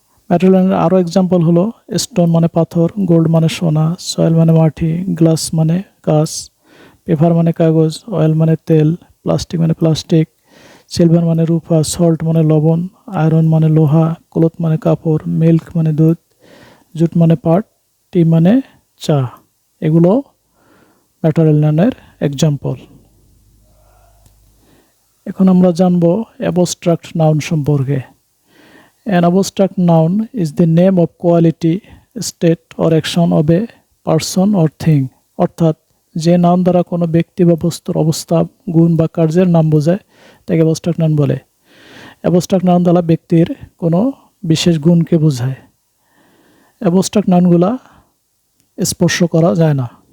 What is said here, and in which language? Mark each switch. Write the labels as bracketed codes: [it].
[bn] ম্যাটেরিয়ালের আরও এক্সাম্পল হলো স্টোন মানে পাথর, গোল্ড মানে সোনা, সয়েল মানে মাটি, গ্লাস মানে কাঁচ, পেপার মানে কাগজ, অয়েল মানে তেল, প্লাস্টিক মানে প্লাস্টিক, সিলভার মানে রূপা, সল্ট মানে লবণ, আয়রন মানে লোহা, ক্লথ মানে কাপড়, মিল্ক মানে দুধ, জুট মানে পাট, টি মানে চা। এগুলো ম্যাটেরিয়াল নাউনের এক্সাম্পল। এখন আমরা জানব অ্যাবস্ট্রাক্ট নাউন সম্পর্কে। [en] An abstract noun is the name of quality, state or action of a person or thing. [bn] অর্থাৎ যে নাউন দ্বারা কোনো ব্যক্তি বা বস্তুর অবস্থা, গুণ বা কার্যের নাম বোঝায় তাকে অ্যাবস্ট্রাক্ট নাউন বলে। অ্যাবস্ট্রাক্ট নাউন দ্বারা ব্যক্তির কোনো বিশেষ গুণকে বোঝায়। অ্যাবস্ট্রাক্ট নাউনগুলা স্পর্শ করা যায় না।